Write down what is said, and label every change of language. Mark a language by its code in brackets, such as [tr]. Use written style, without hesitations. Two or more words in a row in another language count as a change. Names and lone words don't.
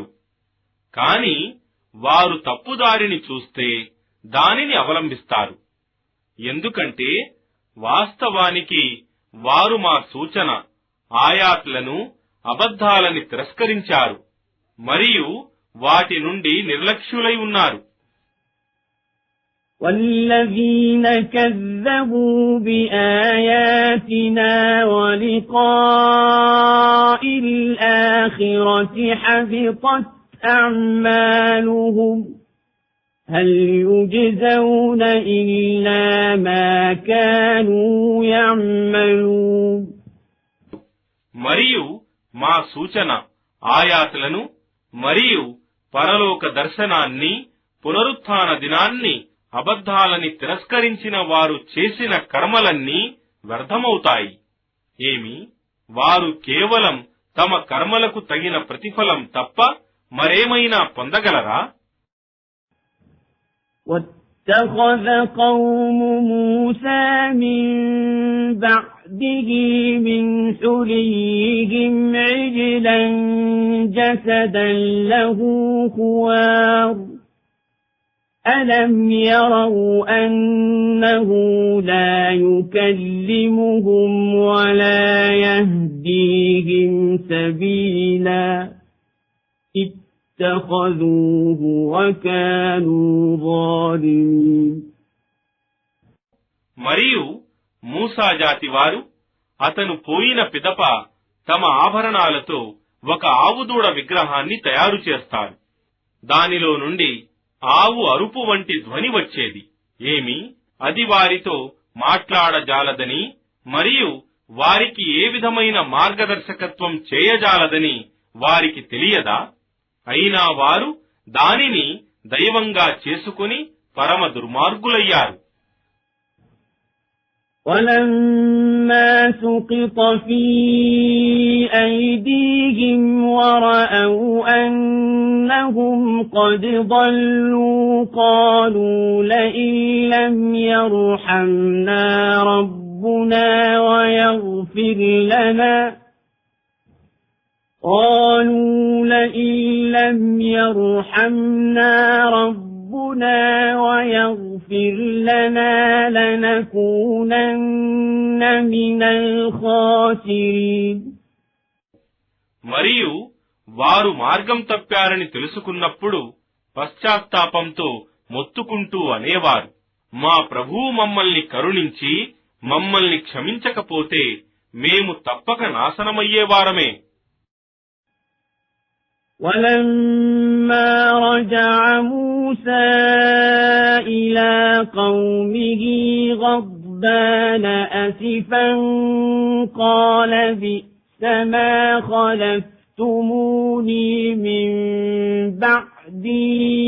[te] కాని వారు తప్పుదారిని చూస్తే దానిని అవలంబిస్తారు. ఎందుకంటే వాస్తవానికి వారు మా సూచన ఆయాత్లను, అబద్ధాలని తిరస్కరించారు మరియు వాటి నుండి నిర్లక్ష్యులై ఉన్నారు. [ar] والذين كذبوا بآياتنا ولقاء الآخرة حبطت أعمالهم هل يجزون إلا ما كانوا يعملون. [te] మరియు మా సూచన ఆయాతులను మరియు పరలోక దర్శనాన్ని, పునరుత్థాన దినాన్ని, అబద్ధాలని తిరస్కరించిన వారు చేసిన కర్మలన్నీ వ్యర్థమవుతాయి. ఏమి, వారు కేవలం తమ కర్మలకు తగిన ప్రతిఫలం తప్ప మరేమైనా పొందగలరా? [ar] واتخذ قوم موسى من بعده من حليهم عجلا جسدا له خوار ألم يروا أنه لا يكلمهم ولا يهديهم سبيلا اتخذوه وكانوا ظالمين. [te] మరియు మూసా జాతి వారు అతను పోయిన పిదప తమ ఆభరణాలతో ఒక ఆవుదూడ విగ్రహాన్ని తయారు చేస్తారు. దానిలో నుండి ఆవు అరుపు వంటి ధ్వని వచ్చేది. ఏమి, అది వారితో మాట్లాడజాలదని మరియు వారికి ఏ విధమైన మార్గదర్శకత్వం చేయజాలదని వారికి తెలియదా? అయినా వారు దానిని దైవంగా చేసుకుని పరమ దుర్మార్గులయ్యారు. [ar] وَلَمَّا فلما سقط في أيديهم ورأوا أنهم قد ضلوا قالوا لئن لم يرحمنا ربنا ويغفر لنا لنكونن من الخاسرين. [te] మరియు వారు మార్గం తప్పారని తెలుసుకున్నప్పుడు పశ్చాత్తాపంతో మొత్తుకుంటూ అనేవారు, మా ప్రభువు మమ్మల్ని కరుణించి మమ్మల్ని క్షమించకపోతే మేము తప్పక నాశనమయ్యేవారమే. [ar] ولما رجع موسى إلى قومه غضبان أسفا قال بئس ما خلفتموني من بعدي